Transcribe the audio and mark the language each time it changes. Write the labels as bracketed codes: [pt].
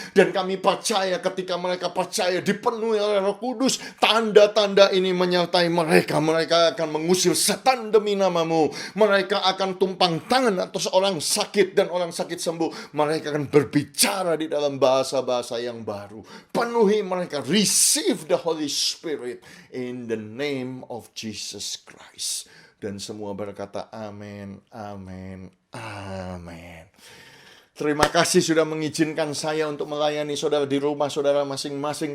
[id] Dan kami percaya ketika mereka percaya dipenuhi oleh Roh Kudus, tanda-tanda ini menyertai mereka. Mereka akan mengusir setan demi nama-Mu. Mereka akan tumpang tangan atas orang sakit, dan orang sakit sembuh. Mereka akan berbicara di dalam bahasa-bahasa yang baru. Penuhi mereka. [en] Receive the Holy Spirit in the name of Jesus Christ. [id] Dan semua berkata amin, amin, amin. Terima kasih sudah mengizinkan saya untuk melayani saudara di rumah saudara masing-masing.